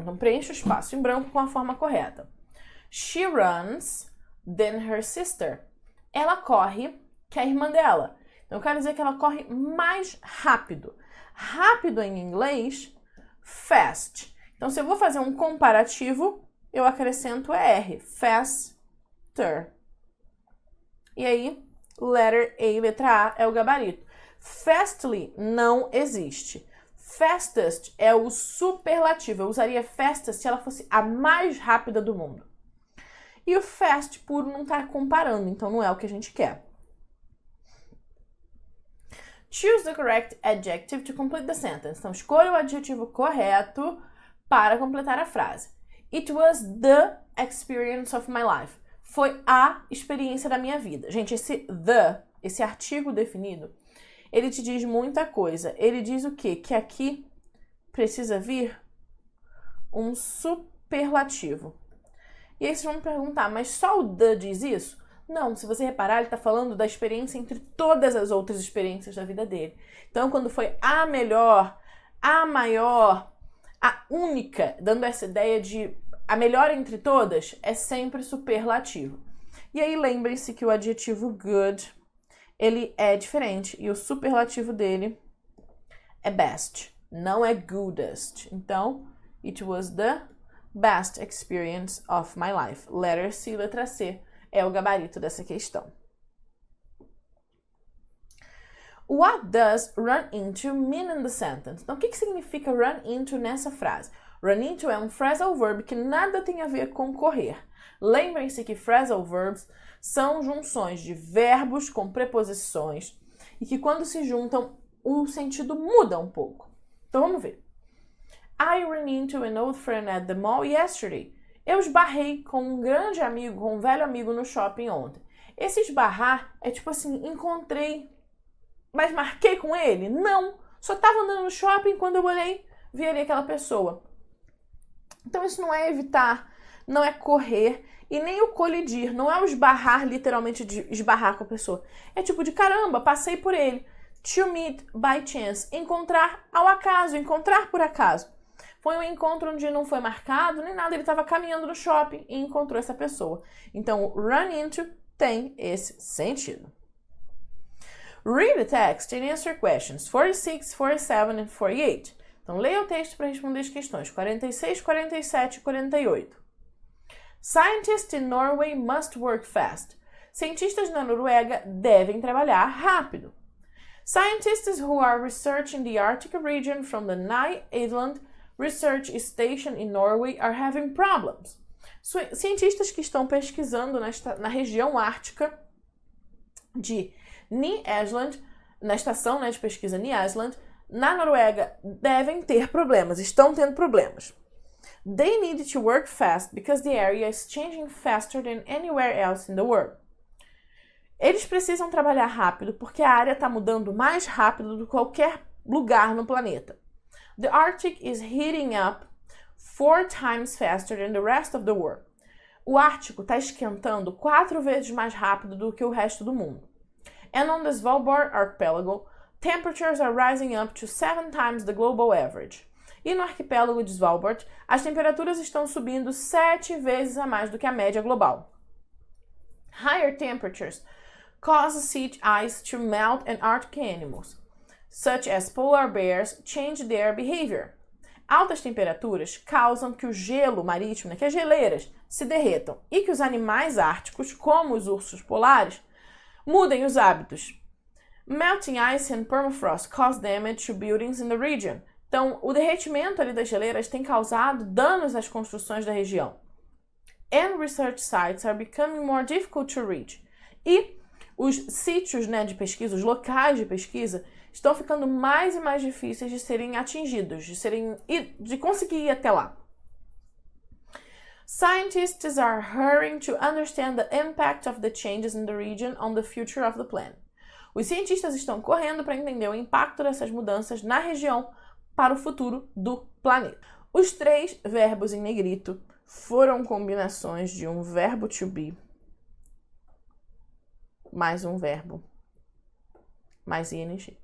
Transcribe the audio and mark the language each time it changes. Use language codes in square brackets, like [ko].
[pt] Então, preencha o espaço em branco com a forma correta. [en] She runs than her sister. [pt] Ela corre que a irmã dela. Então, eu quero dizer que ela corre mais rápido. Rápido em inglês, fast. Então, se eu vou fazer um comparativo, eu acrescento R, faster. E aí, [en] letter A, [pt] letra A, é o gabarito. Fastly não existe. Fastest é o superlativo. Eu usaria fastest se ela fosse a mais rápida do mundo. E o fast puro não está comparando, então não é o que a gente quer. [en] Choose the correct adjective to complete the sentence. [pt] Então, escolha o adjetivo correto para completar a frase. [en] It was the experience of my life. [pt] Foi a experiência da minha vida. Gente, esse artigo definido, ele te diz muita coisa. Ele diz o quê? Que aqui precisa vir um superlativo. E aí vocês vão me perguntar, mas só o the diz isso? Não, se você reparar, ele está falando da experiência entre todas as outras experiências da vida dele. Então, quando foi a melhor, a maior, a única, dando essa ideia de a melhor entre todas, é sempre superlativo. E aí, lembrem-se que o adjetivo good, ele é diferente e o superlativo dele é best, não é goodest. [en] Então, it was the best experience of my life. Letter C, [pt] letra C, é o gabarito dessa questão. [en] What does run into mean in the sentence? [pt] Então, o que significa run into nessa frase? Run into é um phrasal verb que nada tem a ver com correr. Lembrem-se que phrasal verbs são junções de verbos com preposições e que quando se juntam, o sentido muda um pouco. Então, vamos ver. [en] I ran into an old friend at the mall yesterday. [pt] Eu esbarrei com um grande amigo, com um velho amigo no shopping ontem. Esse esbarrar é tipo assim, encontrei, mas marquei com ele? Não, só estava andando no shopping, quando eu olhei, vi ali aquela pessoa. Então isso não é evitar, não é correr e nem o colidir, não é o esbarrar literalmente de esbarrar com a pessoa. É tipo de caramba, passei por ele. [en] To meet by chance, [pt] encontrar ao acaso, encontrar por acaso. Foi um encontro onde não foi marcado nem nada, ele estava caminhando no shopping e encontrou essa pessoa. Então, run into tem esse sentido. [en] Read the text and answer questions 46, 47 and 48. [pt] Então, leia o texto para responder as questões 46, 47 e 48. [en] Scientists in Norway must work fast. [pt] Cientistas na Noruega devem trabalhar rápido. [en] Scientists who are researching the Arctic region from the Nye Island Research Station in Norway are having problems. [pt] Cientistas que estão pesquisando na região ártica de Nye Island, na estação de pesquisa Nye Island, na Noruega, devem ter problemas, estão tendo problemas. [en] They need to work fast because the area is changing faster than anywhere else in the world. [pt] Eles precisam trabalhar rápido porque a área está mudando mais rápido do que qualquer lugar no planeta. [en] The Arctic is heating up 4 times faster than the rest of the world. [pt] O Ártico está esquentando 4 vezes mais rápido do que o resto do mundo. [en] And on the Svalbard Archipelago, temperatures are rising up to 7 times the global average. [pt] E no arquipélago de Svalbard, as temperaturas estão subindo 7 vezes a mais do que a média global. [en] Higher temperatures cause sea ice to melt and Arctic animals, such as polar bears, change their behavior. [pt] Altas temperaturas causam que o gelo marítimo, que as geleiras, se derretam e que os animais árticos, como os ursos polares, mudem os hábitos. [en] Melting ice and permafrost cause damage to buildings in the region. [pt] Então, o derretimento ali das geleiras tem causado danos às construções da região. [en] And research sites are becoming more difficult to reach. [pt] E os sítios de pesquisa, os locais de pesquisa, estão ficando mais e mais difíceis de serem atingidos, de conseguir ir até lá. [en] Scientists are hurrying to understand the impact of the changes in the region on the future of the planet. [pt] Os cientistas estão correndo para entender o impacto dessas mudanças na região para o futuro do planeta. Os 3 verbos em negrito foram combinações de um verbo to be mais um verbo mais ing.